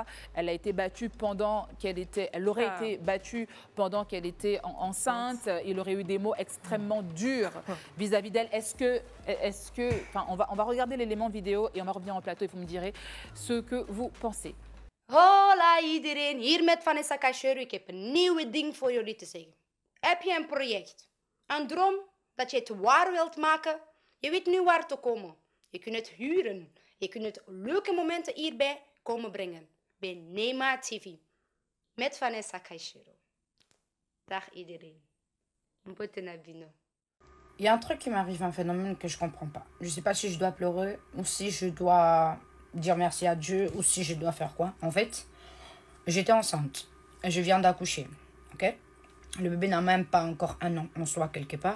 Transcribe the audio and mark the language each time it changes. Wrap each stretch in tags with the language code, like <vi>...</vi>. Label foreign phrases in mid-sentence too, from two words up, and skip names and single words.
<fr>Elle a été battue elle aurait été battue pendant qu'elle était enceinte. Il aurait eu des mots extrêmement durs vis-à-vis d'elle. On va regarder l'élément vidéo et on va revenir en plateau et vous me direz ce que vous pensez.</fr> <nl>Hola iedereen, hier met Vanessa Cacheiro. Ik heb een nieuwe ding voor jullie te zeggen. Heb je een project, een droom dat je het waar wilt maken? Je weet nu waar te komen. Je kunt het huren. Je kunt het leuke momenten hierbij komen brengen. Bij Nema TV. Met Vanessa Cacheiro. Dag iedereen.</nl> <ln>Mbote na bino.</ln> <fr>Il y a un truc qui m'arrive, un phénomène que je comprends pas. Je sais pas si je dois pleurer ou si je dois dire merci à Dieu ou si je dois faire quoi. En fait, j'étais enceinte. Je viens d'accoucher. Ok? Le bébé n'a même pas encore 1 an en soi quelque part.</fr>